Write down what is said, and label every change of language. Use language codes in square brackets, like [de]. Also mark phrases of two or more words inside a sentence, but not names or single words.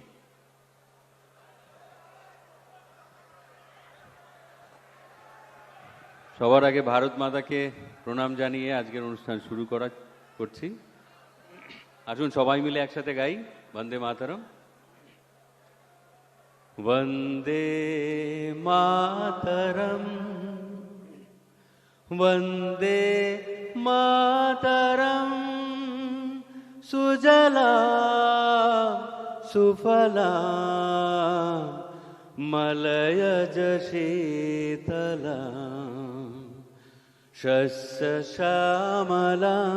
[bn] সবার আগে ভারত মাতাকে প্রণাম জানিয়ে আজকের অনুষ্ঠান শুরু করছি। আসুন সবাই মিলে একসাথে গাই বন্দে মাতরম। [sa] वन्दे मातरम् वन्दे मातरम् सुजला सुफला मलयज शीतला शस्य श्यामला